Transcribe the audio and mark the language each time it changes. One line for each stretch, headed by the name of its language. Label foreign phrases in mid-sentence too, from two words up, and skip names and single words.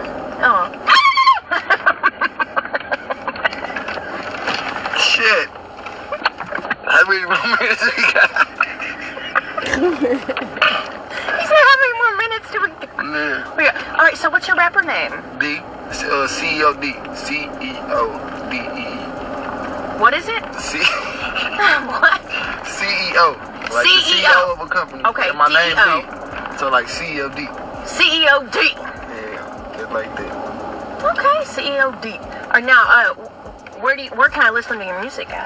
English: Oh. Shit. How many more minutes we got? He said, how many more minutes do we got? Yeah. All right, so what's your rapper name? D. C-E-O-D. C-E-O-D-E-E. What is it? What? CEO. Like the CEO of a company. Okay, and my CEO. name D. So like CEOD. CEOD. Yeah, just like that. Okay, CEOD. All right, now, where can I listen to your music at?